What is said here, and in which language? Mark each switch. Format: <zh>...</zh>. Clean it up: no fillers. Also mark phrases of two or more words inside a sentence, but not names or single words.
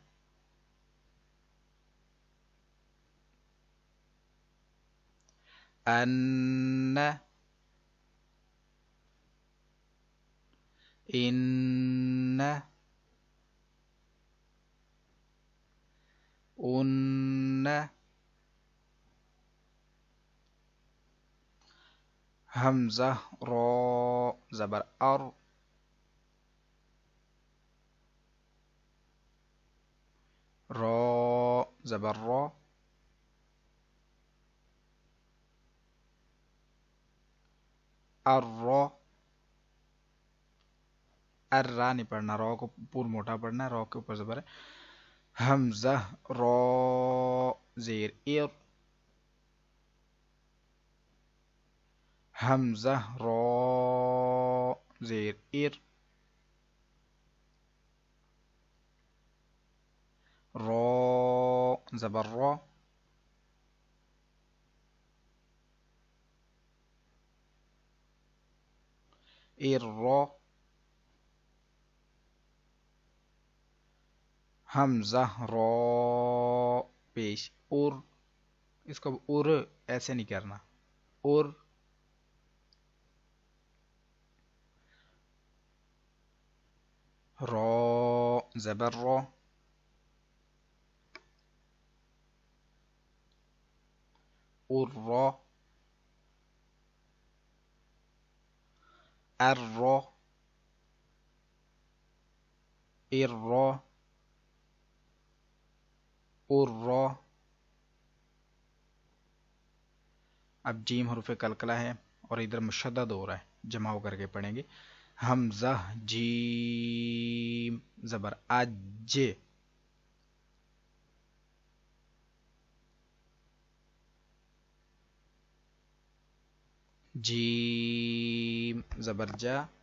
<ur>ان، ان، ان، حمزہ را زبر ار، را زبر را، الرا، الرا نہیں پڑھنا، را کو پور موٹا پڑھنا ہے، را کے اوپر زبر ہے. حمزہ را زیر ایر، حمزہ را زیر ایر، را زبر را، ایر را، حمزہ را پیش اور، اس کو اور ایسے نہیں کرنا، اور را زبر را، اور را، ار را، ایر را، اور را. اب جیم حروف کلکلہ ہے اور ادھر مشدد ہو رہا ہے، جمع کر کے پڑھیں گے. حمزہ جیم زبر اج، جیم زبر جا،</ur>